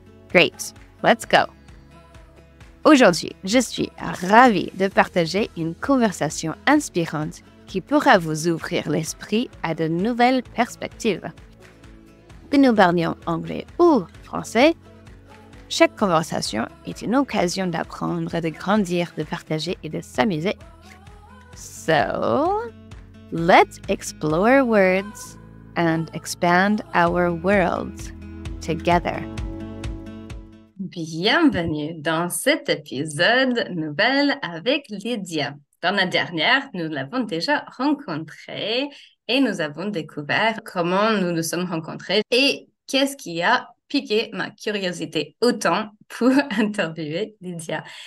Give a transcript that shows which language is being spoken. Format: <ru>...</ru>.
<en>Great, let's go!</en> <fr>Aujourd'hui, je suis ravie de partager une conversation inspirante qui pourra vous ouvrir l'esprit à de nouvelles perspectives. Que nous parlions anglais ou français, chaque conversation est une occasion d'apprendre, de grandir, de partager et de s'amuser.</fr> <en>So, let's explore words and expand our worlds together.</en> <fr>Bienvenue dans cet épisode nouvelle avec Lydia. Dans la dernière, nous l'avons déjà rencontrée et nous avons découvert comment nous nous sommes rencontrés et qu'est-ce qui a piqué ma curiosité autant pour interviewer Lydia.</fr>